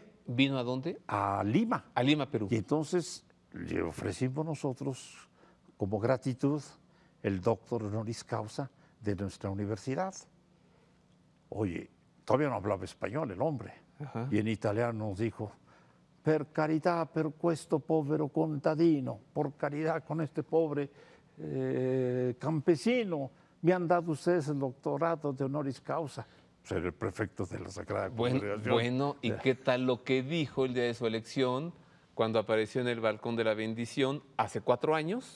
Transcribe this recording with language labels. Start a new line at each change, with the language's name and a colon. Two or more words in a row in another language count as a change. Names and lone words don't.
Spanish: ¿Vino a dónde? A Lima. A Lima, Perú. Y entonces le ofrecimos nosotros, como gratitud, el doctor
Latin: honoris causa
Spanish: de nuestra universidad. Oye, todavía no hablaba español el hombre. Ajá. Y en italiano nos dijo,
Italian: per carità, per questo povero contadino,
Spanish: por caridad con este pobre campesino, me han dado ustedes el doctorado de
Latin: honoris causa.
Spanish: Ser el prefecto de la Sagrada Congregación. Bueno, ¿y qué tal lo que dijo el día de su elección cuando apareció en el balcón de la bendición hace 4 años?